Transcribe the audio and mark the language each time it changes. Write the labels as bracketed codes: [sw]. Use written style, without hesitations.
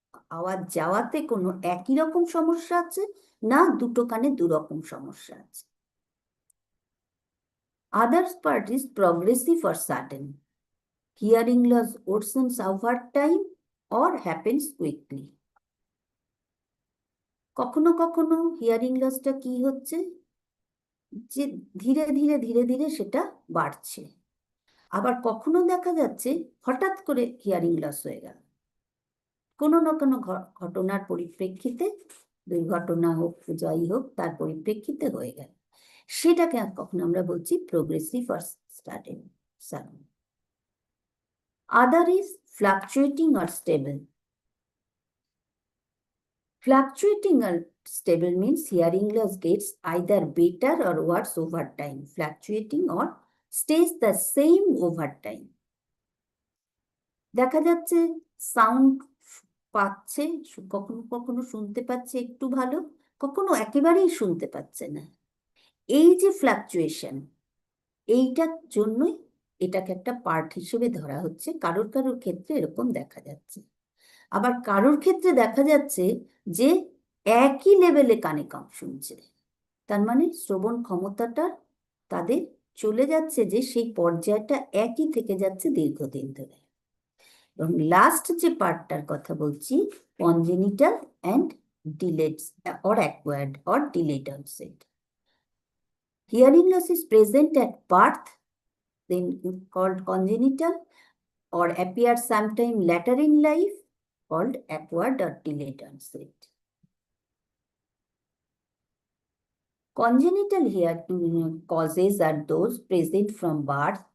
[bn] আওয়াজ যাওয়াতে কোনো একই রকম সমস্যা আছে, না দুটো কানে দুরকম সমস্যা আছে। [en] Other part is progressive or sudden. Hearing loss worsens over time or happens quickly. [bn] কখনো কখনো হিয়ারিং লসটা কি হচ্ছে, যে ধীরে ধীরে ধীরে ধীরে সেটা বাড়ছে। আবার কখনো দেখা যাচ্ছে হঠাৎ করে হিয়ারিং লস হয়ে গেল, কোনো না কোনো ঘটনার পরিপ্রেক্ষিতে, দুর্ঘটনা হোক যাই হোক তার পরিপ্রেক্ষিতে হয়ে গেল, সেটাকে কখনো আমরা বলছি progressive আর sudden. [en] Other is fluctuating or stable. Fluctuating or stable means hearing loss gets either better or worse over time. Fluctuating or stays the same over time. [bn] দেখা যাচ্ছে সাউন্ড পাচ্ছে, কখনো কখনো শুনতে পাচ্ছে একটু ভালো, কখনো একেবারেই শুনতে পাচ্ছে না। এই যে ফ্লাকচুয়েশন, এইটার জন্যই এটাকে একটা পার্ট হিসেবে ধরা হচ্ছে। কারোর কারোর ক্ষেত্রে এরকম দেখা যাচ্ছে, আবার কারোর ক্ষেত্রে দেখা যাচ্ছে যে একই লেভেলে কানে কম শুনছে, তার মানে শ্রবণ ক্ষমতাটা তাদের চলে যাচ্ছে, যে সেই পর্যায়টা একই থেকে যাচ্ছে দীর্ঘদিন ধরে। এবং লাস্ট যে পার্টটার কথা বলছি, congenital and delayed [en] or acquired or delayed onset. Hearing loss is present at birth, then called congenital, or appears sometime later in life, called acquired or delayed onset. Congenital hearing causes are those present from birth.